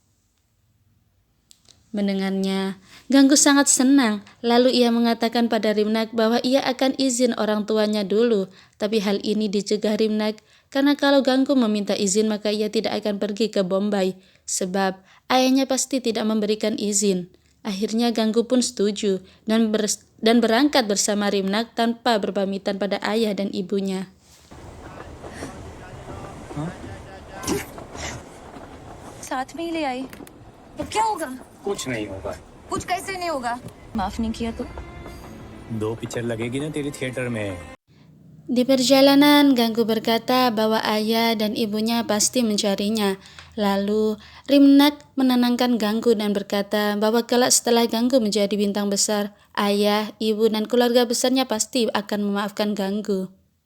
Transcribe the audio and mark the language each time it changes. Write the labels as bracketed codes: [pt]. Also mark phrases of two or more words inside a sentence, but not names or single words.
[id] Mendengarnya, Ganggu sangat senang, lalu ia mengatakan pada Rimnak bahwa ia akan izin orang tuanya dulu, tapi hal ini dicegah Rimnak karena kalau Ganggu meminta izin maka ia tidak akan pergi ke Bombay, sebab ayahnya pasti tidak memberikan izin. Akhirnya Ganggu pun setuju dan berangkat bersama Rimnak tanpa berpamitan pada ayah dan ibunya. [hi] साथ में ही ले आई तो क्या होगा? कुछ नहीं होगा। कुछ कैसे नहीं होगा? माफ नहीं किया तो 2 पिक्चर लगेगी ना तेरी थिएटर में। [id] Di perjalanan, Ganggu berkata bahwa ayah dan ibunya pasti mencarinya. Lalu, Rimnak menenangkan Ganggu dan berkata bahwa kelak setelah Ganggu menjadi bintang besar, ayah, ibu, dan keluarga besarnya pasti akan memaafkan Ganggu.